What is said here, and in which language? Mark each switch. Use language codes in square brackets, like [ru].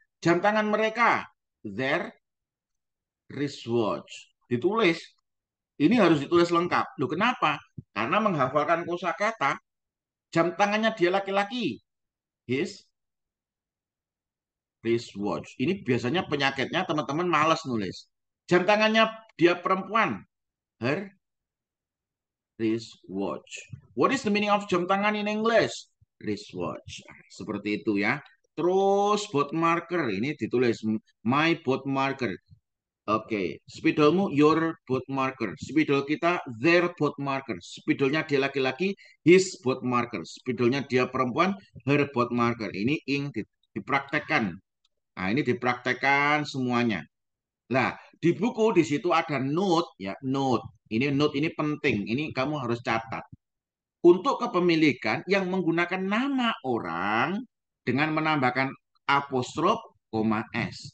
[id] Jam tangan mereka [en] their wristwatch. [id] Ditulis. Ini harus ditulis lengkap. Loh kenapa? Karena menghafalkan kosakata jam tangannya dia laki-laki. [en] His wristwatch. [id] Ini biasanya penyakitnya teman-teman malas nulis. Jam tangannya dia perempuan. [en] Her wristwatch. What is the meaning of [id] jam tangan [en] in English? [id] Wristwatch. Seperti itu ya. Terus board marker. Ini ditulis [en] my board marker. [id] Oke, spidolmu [en] your board marker. [id] Spidol kita [en] their board marker. [id] Spidolnya dia laki-laki [en] his board marker. [id] Spidolnya dia perempuan [en] her board marker. [id] Ini dipraktekkan. Nah, ini dipraktekkan semuanya. Nah, di buku di situ ada note ya, note. Ini penting. Ini kamu harus catat. Untuk kepemilikan yang menggunakan nama orang dengan menambahkan apostrof, koma s.